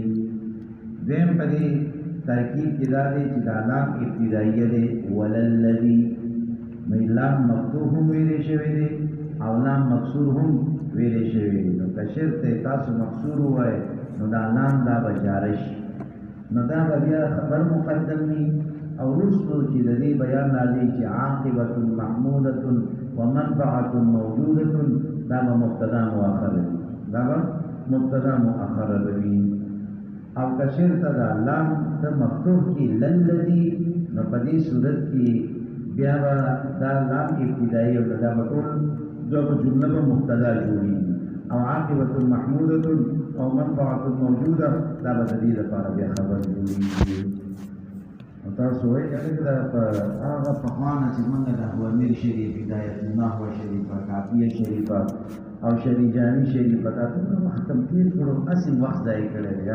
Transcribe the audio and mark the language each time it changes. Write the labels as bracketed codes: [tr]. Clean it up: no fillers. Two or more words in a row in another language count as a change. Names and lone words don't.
[ps] دویم په دې ترکیب کې دا دی چې دا لام ابتدائیه دی، وللذي نو لام مفتوح هم ویلې شوی دی او لام مکسور هم ویلې شوی دی. نو که چېرته تاسو مکسور ووایئ نو دا لام دا به جاره شي، نو دا به بیا خبر مقدم وي او وروستو چې د دې بیان راځي چې [ar] عاقبة محمودة ومنفعة موجودة، [ps] دا به مبتدا مؤخر وي، دا به مبتدا مؤخر وي. او که چېرته دا لام ته مفتوح کړي للذي، نو په دې صورت کې بیا به دا لام ابتدائي او دا به ټول دوه جمله به مبتدا جوړېږي. او [ar] عاقبة محمودة [ps] او [ar] منفعة موجودة، [ps] دا به د دې لپاره بیا خبر جوړېږي. او تاسو وایئ چې دا په هغه پخوانه چې موږ د اوامر شریف، هدایت النحو شریفه، کافیه شریفه او شریجاني شریفه دا ټول ختم تېر کړو، هسې وخت ضایع کړی دی.